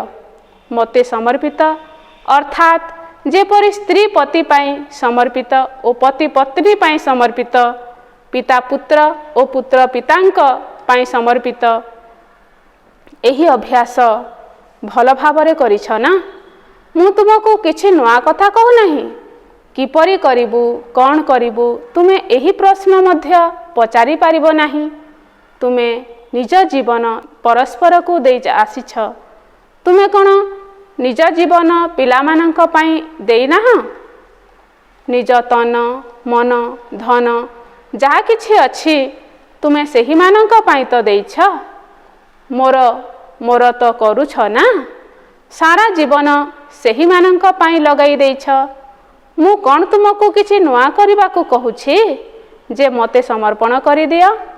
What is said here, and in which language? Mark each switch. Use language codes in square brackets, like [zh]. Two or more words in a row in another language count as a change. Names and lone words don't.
[or] ମତେ ସମର୍ପିତ ଅର୍ଥାତ ଯେପରି ସ୍ତ୍ରୀ ପତି ପାଇଁ ସମର୍ପିତ ଓ ପତି ପତ୍ନୀ ପାଇଁ ସମର୍ପିତ, ପିତା ପୁତ୍ର ଓ ପୁତ୍ର ପିତାଙ୍କ ପାଇଁ ସମର୍ପିତ। ଏହି ଅଭ୍ୟାସ ଭଲ ଭାବରେ କରିଛ ନା। ମୁଁ ତୁମକୁ କିଛି ନୂଆ କଥା କହୁ ନାହିଁ। କିପରି କରିବୁ, କଉଣ କରିବୁ, ତୁମେ ଏହି ପ୍ରଶ୍ନ ମଧ୍ୟ ପଚାରି ପାରିବ ନାହିଁ। ତୁମେ ନିଜ ଜୀବନ ପରସ୍ପର କୁ ଦେଇ ଆସିଛ। ତୁମେ କଣ ନିଜ ଜୀବନ ପିଲାମାନଙ୍କ ପାଇଁ ଦେଇ ନାହଁ? ନିଜ ତନ ମନ ଧନ ଯାହା କିଛି ଅଛି ତୁମେ ସେହିମାନଙ୍କ ପାଇଁ ତ ଦେଇଛ। ମୋର ମୋର ତ କରୁଛ ନା, ସାରା ଜୀବନ ସେହିମାନଙ୍କ ପାଇଁ ଲଗାଇ ଦେଇଛ। ମୁଁ କ'ଣ ତୁମକୁ କିଛି ନୂଆ କରିବାକୁ କହୁଛି ଯେ ମୋତେ ସମର୍ପଣ କରିଦିଅ?